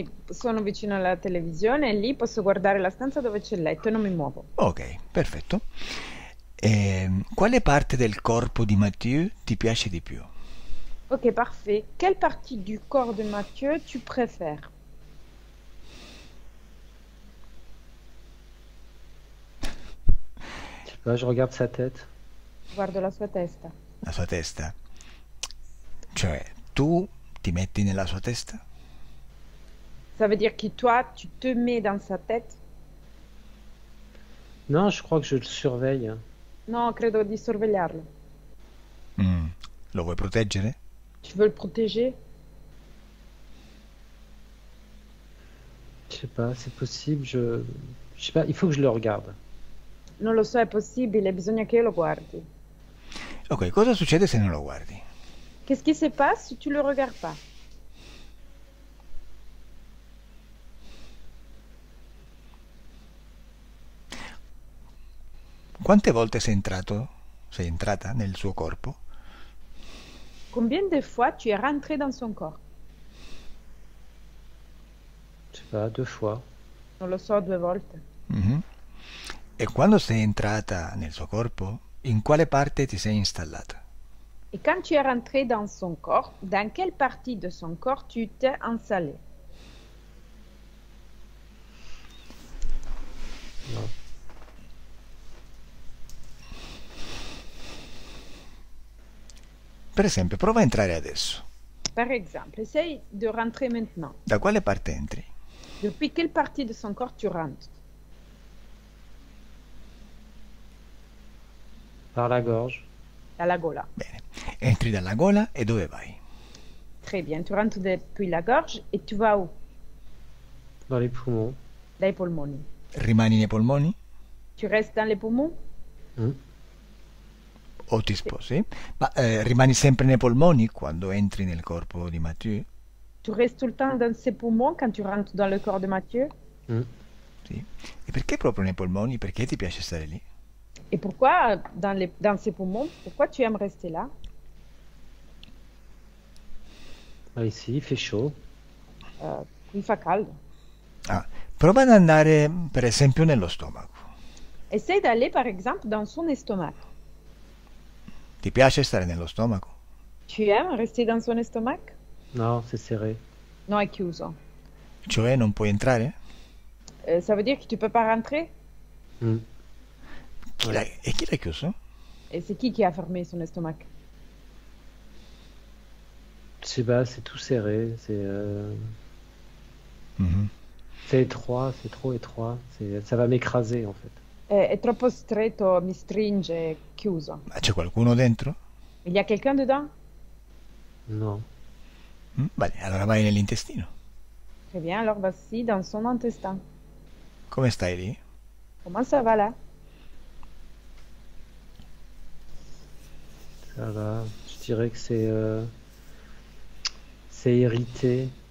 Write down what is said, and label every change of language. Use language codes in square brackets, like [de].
[it] sono vicino alla televisione e lì posso guardare la stanza dove c'è il letto e non mi muovo. Ok, perfetto. Quale parte del corpo di Mathieu ti piace di più? [fr] Ok, parfait. Quelle partie du corps de Mathieu tu préfères? Je sais pas, je regarde sa tête. [it] Guardo la sua testa. La sua testa. Cioè, tu ti metti nella sua testa? [fr] Ça veut dire que toi, tu te mets dans sa tête? Non, je crois que je le surveille. [it] No, credo di sorvegliarlo. Mm. Lo vuoi proteggere? [fr] Tu veux le protéger? Je sais pas, c'est possible, je sais pas, il faut que je le regarde. [it] Non lo so, è possibile, bisogna che io lo guardi. Ok, cosa succede se non lo guardi? [fr] Qu'est-ce qui se passe si tu le regardes pas? [it] Quante volte sei entrata nel suo corpo? [fr] Combien de fois tu es rentré dans son corps? Je sais pas, 2 fois. [it] Non lo so, 2 volte. Mhm. E quando sei entrata nel suo corpo, in quale parte ti sei installata? [fr] Et quand tu es rentré dans son corps, dans quelle partie de son corps tu t'es installé? Non. [it] Per esempio, prova a entrare adesso. [fr] Par exemple, essaye de rentrer maintenant. [it] Da quale parte entri? [fr] Depuis quelle partie de son corps tu rentres? Par la gorge. [it] Dalla gola. Bene. Entri dalla gola e dove vai? [fr] Très bien, tu rentres depuis la gorge et tu vas où? Dans les poumons. [it] Dai polmoni. Rimani nei polmoni? [fr] Tu restes dans les poumons? Hmm. [it] O ti sposi? Ma rimani sempre nei polmoni quando entri nel corpo di Mathieu? [fr] Tu restes tout le temps dans ses poumons quand tu rentres dans le corps de Mathieu? Hmm. [it] Sì. E perché proprio nei polmoni? Perché ti piace stare lì? [fr] Et pourquoi dans ses poumons? Pourquoi tu aimes rester là? Ah, ici, il fait chaud. [it] Qui fa caldo. Ah, prova ad andare, per esempio, nello stomaco. [fr] Essaye d'aller par exemple dans son estomac. [it] Ti piace stare nello stomaco? [fr] Tu aimes rester dans son estomac? Non, c'est serré. [it] No, è chiuso. Cioè non puoi entrare? [fr] Ça veut dire que tu peux pas rentrer? Hmm. [it] E chi l'ha chiuso? [fr] Et c'est qui a fermé son estomac? Je sais pas, c'est tout serré. Mhm. C'est étroit, c'est trop étroit. Ça va m'écraser en fait. [it] È troppo stretto, mi stringe, è chiuso. Ma c'è qualcuno dentro? [fr] Il y a quelqu'un dedans? Non. [it] Bene, allora vai nell'intestino. [fr] Très bien, alors vas-y dans son intestin. [it] Come stai lì? [fr] Comment ça va là? Ça va. Je dirais que c'est irrité.